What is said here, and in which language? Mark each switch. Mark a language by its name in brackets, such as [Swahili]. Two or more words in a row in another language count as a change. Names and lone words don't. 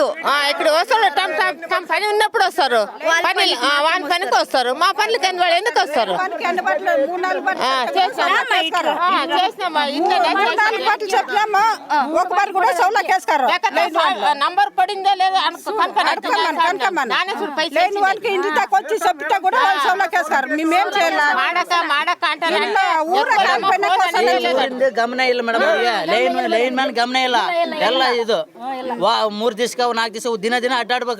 [Telugu] ఇక్కడ వస్తారు పని ఉన్నప్పుడు వస్తారు, పని వాని పనికి వస్తారు, మా పనులు కానీ వాళ్ళు ఎందుకు వస్తారు? నంబర్ పడిందా లేదా [Kannada] ಗಮನ ಇಲ್ಲ ಮೇಡಮ್, [English] line man [Kannada] ಗಮನ ಇಲ್ಲ. ಎಲ್ಲ ಇದು 3 ದಿವಸ 4 ದಿವಸ ದಿನ ಅಡ್ಡಾಡ್ಬೇಕು.